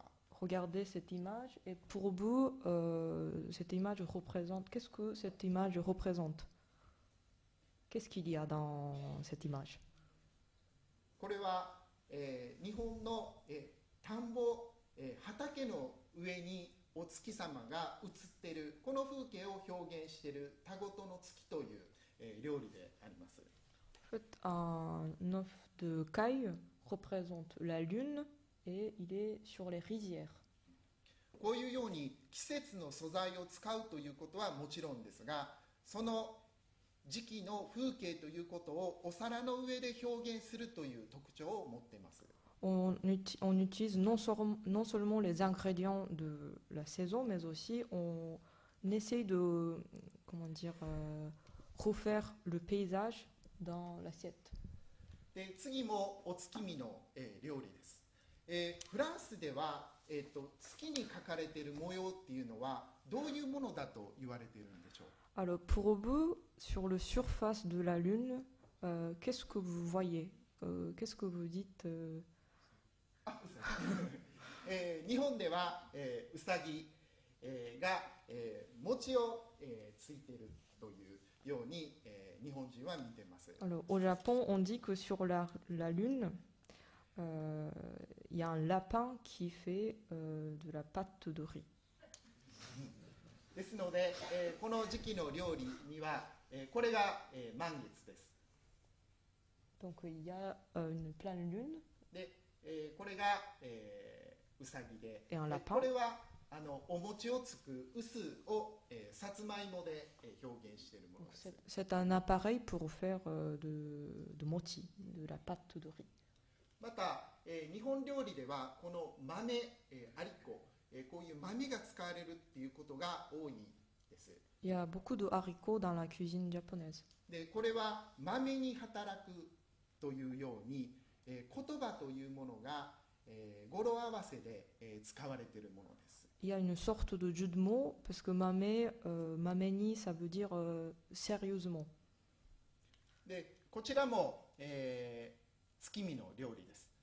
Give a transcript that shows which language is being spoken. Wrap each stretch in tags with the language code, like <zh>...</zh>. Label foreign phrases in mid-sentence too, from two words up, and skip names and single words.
<fr>Regardez cette image et pour vous, cette image représente. Qu'est-ce que cette image représente? Qu'est-ce qu'il y a dans cette image?</fr> <ja>これは、日本の、田んぼ、畑の上にお月様が映っているこの風景を表現している田ごとの月という、料理であります。</ja> <fr>En fait, un œuf de caille représente la lune et il est sur les rizières.</fr> <ja>こういうように季節の素材を使うということはもちろんですが、その時期の風景ということをお皿の上で表現するという特徴を持っています。</ja> <fr>On utilise non seulement les ingrédients de la saison, mais aussi on essaye de, comment dire, refaire le paysage dans l'assiette.</fr> <ja>で、次もお月見の、料理です。フランスでは、月に描かれている模様っていうのはどういうものだと言われているんでしょう。</ja> <fr>Alors pour vous, sur le surface de la lune, qu'est-ce que vous voyez? Qu'est-ce que vous dites?</fr> <ja>日本では、うさぎ、が、餅を、ついているというように、日本人は見ています。</ja> <fr>Alors, au Japon, on dit que sur la lune, il y a un lapin qui fait de la pâte de riz.</fr> <ja>ですので、この時期の料理には、これが、満月です。</ja> <fr>Donc il y a une pleine lune</fr> <ja>で、これが、うさぎで、</ja> <fr>Et un lapin.</fr> <ja>これはお餅をつく臼を、さつまいもで、表現しているもの</ja> <fr>Donc</fr> <ja>です。</ja> <fr>c'est un appareil pour faire de moti, de la pâte de riz.</fr> <ja>また、日本料理ではこの豆、アリコ、こういう豆が使われるっていうことが多いです。</ja> <fr>Il y a beaucoup de haricots dans la cuisine japonaise.</fr> <ja>で、これは豆に働くというように、言葉というものが、語呂合わせで、使われているものです。</ja> <fr>Il y a une sorte de jeu de mots, parce que mameni, ça veut dire sérieusement.</fr> <ja>で、こちらも、月見の料理です。</ja>